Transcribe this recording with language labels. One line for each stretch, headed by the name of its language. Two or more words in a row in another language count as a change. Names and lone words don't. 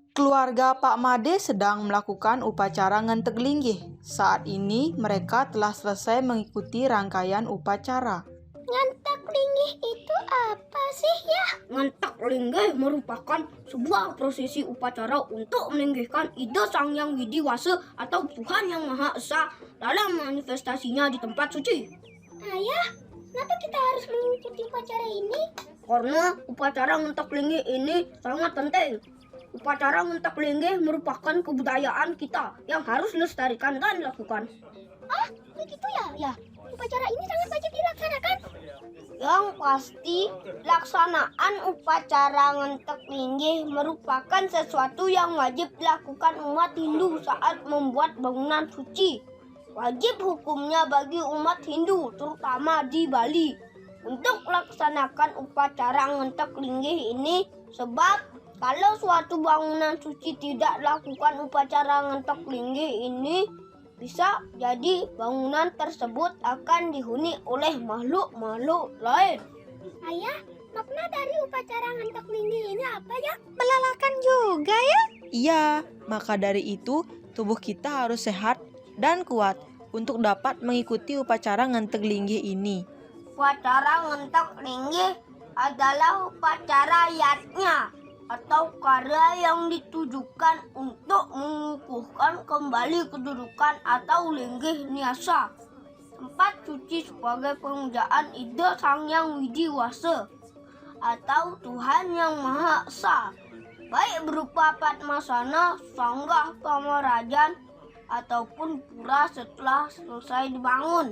Indonesian: Keluarga Pak Made sedang melakukan upacara ngentek linggih. Saat ini mereka telah selesai mengikuti rangkaian upacara. Ngantak linggih itu apa sih ya? Ngantak linggih merupakan sebuah prosesi upacara untuk melinggihkan ide Sang Yang Widi Wasa atau Tuhan Yang Maha Esa dalam manifestasinya di tempat suci. Ayah, kenapa kita harus mengikuti upacara ini? Karena upacara ngantak linggih ini sangat penting. Upacara ngantak linggih merupakan kebudayaan kita yang harus dilestarikan dan dilakukan. Ah, begitu ya? Ya, upacara ini sangat wajib dilaksanakan. Yang pasti, laksanaan upacara ngentek linggih merupakan sesuatu yang wajib dilakukan umat Hindu saat membuat bangunan suci. Wajib hukumnya bagi umat Hindu, terutama di Bali, untuk melaksanakan upacara ngentek linggih ini, sebab kalau suatu bangunan suci tidak dilakukan upacara ngentek linggih ini, bisa jadi bangunan tersebut akan dihuni oleh makhluk-makhluk lain. Ayah, makna dari upacara ngantak linggih ini apa ya? Melelahkan juga ya? Iya, maka dari itu tubuh kita harus sehat dan kuat untuk dapat mengikuti upacara ngentek linggih ini. Upacara ngentek linggih adalah upacara yatnya atau karya yang ditujukan untuk mengukuhkan kembali kedudukan atau linggih niasa tempat suci sebagai pemujaan ide Sang Yang Widi Wasa atau Tuhan Yang Maha Esa, baik berupa Padmasana, Sanggah Pamarajan ataupun pura setelah selesai dibangun.